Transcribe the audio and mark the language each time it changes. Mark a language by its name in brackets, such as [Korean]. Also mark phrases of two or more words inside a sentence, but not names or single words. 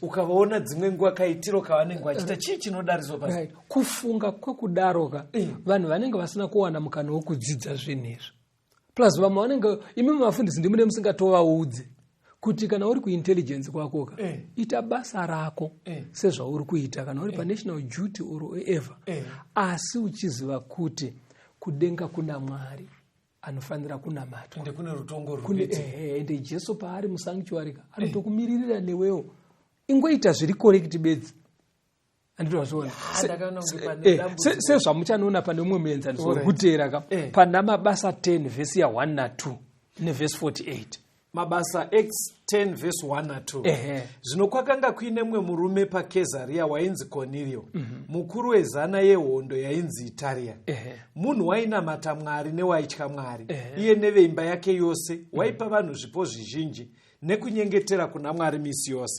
[Shona] Ukavaona dzimwe nguva kaitiro kavanenge vachita chii chinodariswa pasi. [English] Right. [Shona] Kufunga kwekudaroka vanhu vanenge vasina kuwana mukana wokudzidza zvinhu izvi. Plus vamwe vanenge imi mavafundisi ndimune musingatovaudze kuti kana uri kuintelligence kwakoka ita basa rako sezvauri kuita kana uri [English] panational duty or wherever. [Shona] Asi uchiziva kuti kudenga kuna Mwari anofanira kunamatwa ende kune rutongo ende Jesu paari musanctuary anotokumiririra newewo ingoita zviri correct bedzi. Anditozvona sezvamuchanoona pane umwe muenzaniso uri kuteera pana mabasa 10 vhesi ya 1 na 2 nevhesi 48 mabasa Acts 10 verse 1 na 2. Zvino kwakanga kuine mumwe murume paKesaria wainzi Cornelio, mukuru wezana yehondo yainzi Itaria. Munhu wainamata Mwari newaitya Mwari, iye neveimba yake yose, waipa vanhu zvipo zvizhinji nekunyengetera kuna Mwari misi yose.